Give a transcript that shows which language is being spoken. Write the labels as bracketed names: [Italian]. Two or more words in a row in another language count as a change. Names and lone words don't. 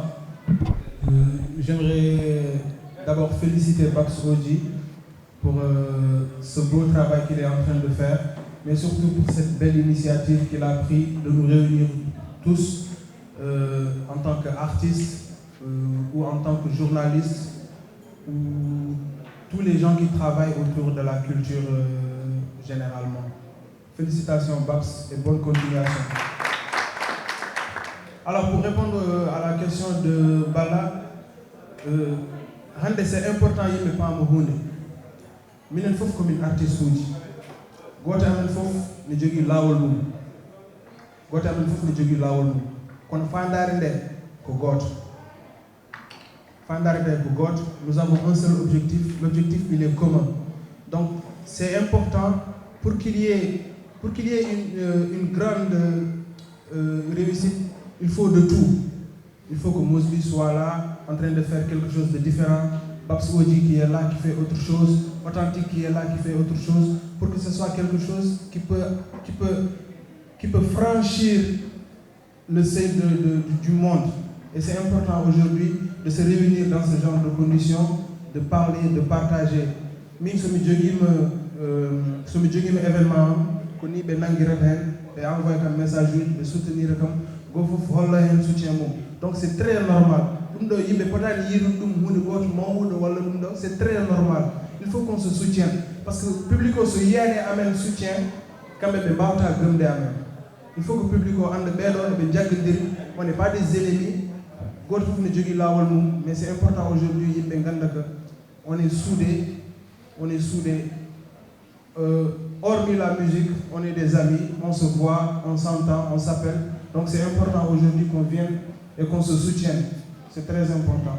[French] J'aimerais d'abord féliciter Babs Odji pour ce beau travail qu'il est en train de faire, mais surtout pour cette belle initiative qu'il a pris de nous réunir tous en tant qu'artistes ou en tant que journalistes ou tous les gens qui travaillent autour de la culture généralement. Félicitations Babs et bonne continuation. Alors pour répondre à la question de Bala, c'est important de ne pas me hunde. [Fula] Minen fof [French] comme une artiste [Fula] uji. Goto amen fof ne jogi lawol mum. Goto amen fof ne jogi lawol mum. Kono fandare nde ko goto. Fandare nde ko goto. [French] Nous avons un seul objectif. L'objectif il est commun. Donc c'est important pour qu'il y ait une grande réussite. Il faut de tout. Il faut que Mosby soit là, en train de faire quelque chose de différent. Babs Odji qui est là, qui fait autre chose. Authentique qui est là, qui fait autre chose. Pour que ce soit quelque chose qui peut franchir le seuil du monde. Et c'est important aujourd'hui de se réunir dans ce genre de conditions, de parler, de partager. Même si je me dis événement, [Fula] koni be nangirat hen be [French] envoyer un message de soutenir comme [Fula] go fof holla hen soutien mom. [French] Donc c'est très normal. [Fula] Dum do yimbe potani yiru dum hunde goto mawudo wala dum do [French] c'est très normal. Il faut qu'on se soutienne parce que le public aussi hier amène soutien quand même il faut que le public on n'est pas des ennemis mais c'est important aujourd'hui on est soudés hormis la musique on est des amis, on se voit, on s'entend, on s'appelle, donc c'est important aujourd'hui qu'on vienne et qu'on se soutienne, c'est très important.